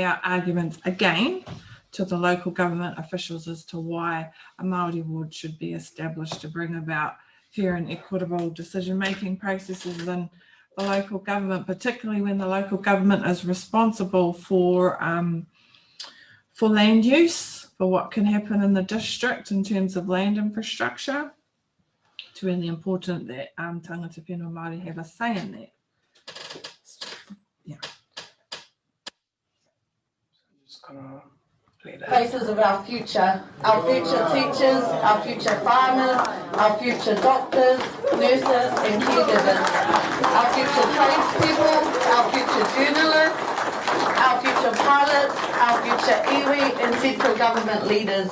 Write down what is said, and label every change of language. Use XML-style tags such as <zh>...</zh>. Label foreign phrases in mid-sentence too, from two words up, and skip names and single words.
<en>out arguments again to the local government officials as to why a Māori ward should be established to bring about fair and equitable decision-making processes in the local government, particularly when the local government is responsible for land use, for what can happen in the district in terms of land infrastructure. It's really important that</en> <mi>tangata whenua Māori</mi> <en>have a say in that. Yeah. Just gonna play that. Faces of our future teachers, our future farmers, our future doctors, nurses and caregivers, our future tradespeople, our future journalists, our future pilots, our future iwi and central government leaders.</en>